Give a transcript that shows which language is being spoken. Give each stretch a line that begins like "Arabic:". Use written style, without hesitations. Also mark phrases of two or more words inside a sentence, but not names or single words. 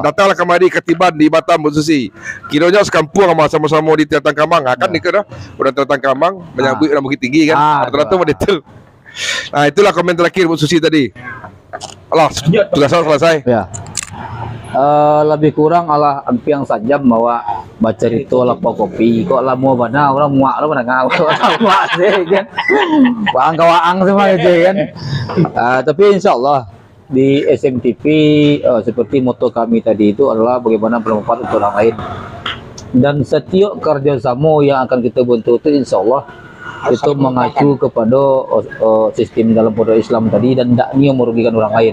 Indonesian: Datanglah kemari ke Tiban di Batam Bu Susi. Kiranya sekampung sama-sama di Tiatang Kamang. Kan ni kena orang Tiatang Kamang menyambut orang Bukit Tinggi kan. Rata-rata mah itu. Nah, itulah komen terakhir Bu Susi tadi. Allah, tugas saya selesai.
Minangkabau: Ya. Lebih kurang ala ampiang sajam bawa baca itu lapau kopi kok lama bana orang muak lo mana ngau muak sih kan waang semua itu kan.
Indonesian: Tapi insyaallah di SMTV seperti moto kami tadi itu adalah bagaimana bermanfaat untuk orang lain, dan setiap kerjasama yang akan kita bentuk itu insyaallah itu mengacu kepada sistem dalam pondok Islam tadi, dan tidaknya merugikan orang lain.